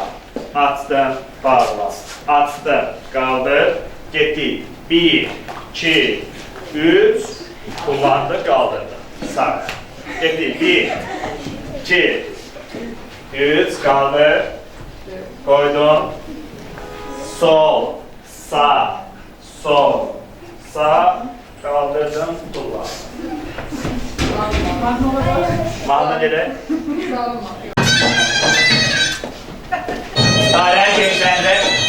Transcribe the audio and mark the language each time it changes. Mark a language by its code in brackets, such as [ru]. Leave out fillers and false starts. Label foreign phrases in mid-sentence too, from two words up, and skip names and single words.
[az] Açdım, bağla. Açdım, qaldır. Getdik. 1, 2, 3, kullandı, qaldırdı. Sağ. Getdik. 1, 2, 3, qaldır. Qoydum. Sol, sağ, sol, sağ, kaldırdım, kullan. Mahnı nereye? Dairəni genişləndir.